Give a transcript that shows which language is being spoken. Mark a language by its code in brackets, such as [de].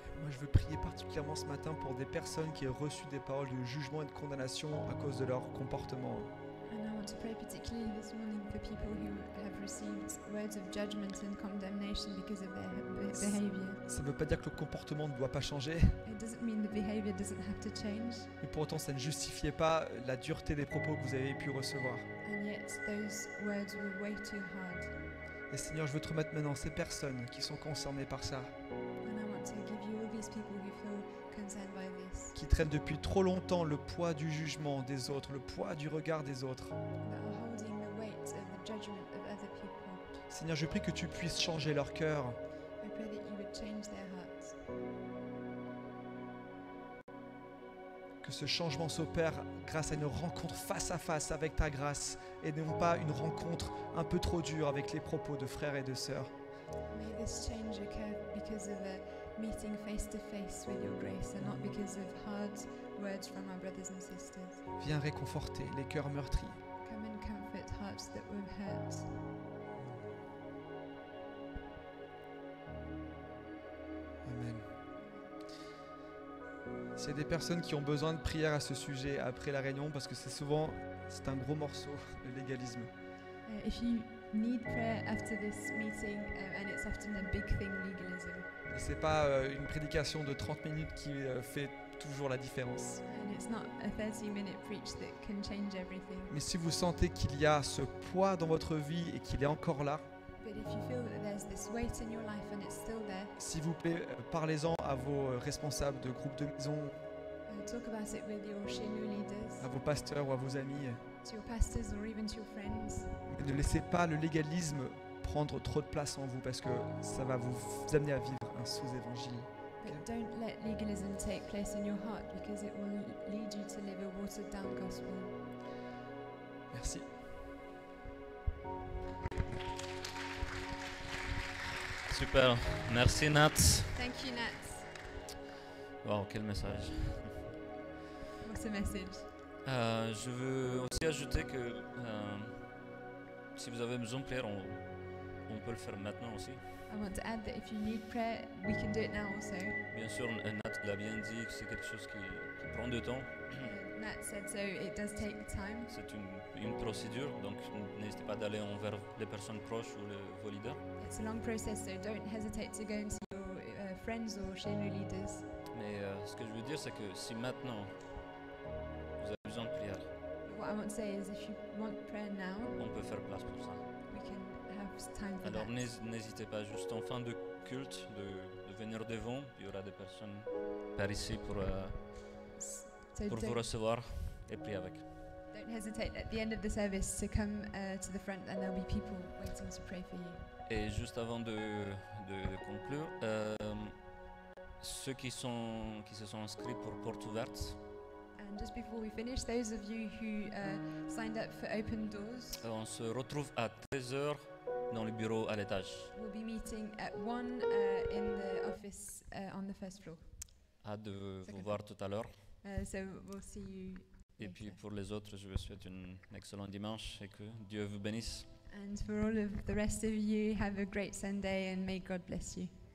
[fr] je veux prier particulièrement ce matin pour des personnes qui ont reçu des paroles de jugement et de condamnation à cause de leur comportement. [en] And I want to pray particularly this morning for people who have received words of judgment and condemnation because of their behavior. [fr] Ça ne veut pas dire que le comportement ne doit pas changer, [en] It doesn't mean the behavior doesn't have to change, [fr] mais pour autant ça ne justifiait pas la dureté des propos que vous avez pu recevoir. [en] and yet those words were way too hard. [fr] Et Seigneur, je veux te remettre maintenant ces personnes qui sont concernées par ça, [en] And I want to give you all these people who feel concerned by this, [fr] qui traînent depuis trop longtemps le poids du jugement des autres, le poids du regard des autres. [en] that are holding the weight of the judgment of other people. [fr] Seigneur, je prie que tu puisses changer leur cœur, [en] I pray that you would change their hearts, [fr] que ce changement s'opère grâce à une rencontre face à face avec ta grâce et non pas une rencontre un peu trop dure avec les propos de frères et de sœurs. [en] May this change occur because of a meeting face to face with your grace and not because of hard words from our brothers and sisters. [fr] Viens réconforter les cœurs meurtris. [en] Come and comfort hearts that were hurt. [fr] Amen. S'il y a des personnes qui ont besoin de prière à ce sujet après la réunion, parce que c'est un gros morceau, le légalisme. [en] If you need prayer after this meeting, and it's often a big thing, legalism, [fr] Et c'est pas une prédication de 30 minutes qui fait toujours la différence. [en] and it's not a 30-minute preach that can change everything. [fr] Mais si vous sentez qu'il y a ce poids dans votre vie et qu'il est encore là, [en] But if you feel that there's this weight in your life and it's still there, [fr] s'il vous plaît, parlez-en à vos responsables de groupe de maison, [en] talk about it with your Shenu leaders, [fr] à vos pasteurs ou à vos amis. [en] to your pastors or even to your friends. [fr] Mais ne laissez pas le légalisme prendre trop de place en vous parce que ça va vous amener à vivre un sous-évangile. [en] But don't let legalism take place in your heart because it will lead you to live a watered down gospel. [fr] Merci. Super, merci Nat. [en] Thank you, Nat. [fr] Wow, quel message. [en] What a message. [fr] Je veux aussi ajouter que si vous avez besoin de prière, on peut le faire maintenant aussi. [en] I want to add that if you need prayer, we can do it now also. [fr] Bien sûr, Nat l'a bien dit que c'est quelque chose qui prend du temps. [en] Nat said so, it does take time. [fr] C'est une procédure, donc n'hésitez pas d'aller envers les personnes proches ou vos leaders. [en] It's a long process, so don't hesitate to go into your friends or Shenu leaders. [fr] Mais ce que je veux dire, c'est que si maintenant vous avez besoin de prière, [en] But what I want to say is if you want prayer now, [fr] on peut faire place pour ça. [en] we can have time for [fr] Alors [en] that. [fr] n'hésitez pas, juste en fin de culte, de venir devant. Il y aura des personnes par ici pour [en] So [fr] vous recevoir et prier avec. [en] don't hesitate at the end of the service to come to the front and there'll be people waiting to pray for you. [fr] Et juste avant de conclure, ceux qui se sont inscrits pour Porte Ouverte, [en] And just before we finish, those of you who signed up for Open Doors, [fr] on se retrouve à 13h dans le bureau à l'étage. [en] we'll be meeting at 1 in the office on the first floor. [fr] Hâte de vous voir tout à l'heure. [en] So we'll see you [fr] Et [en] later. [fr] puis pour les autres, je vous souhaite un excellent dimanche et que Dieu vous bénisse. [en] And for all of the rest of you, have a great Sunday and may God bless you.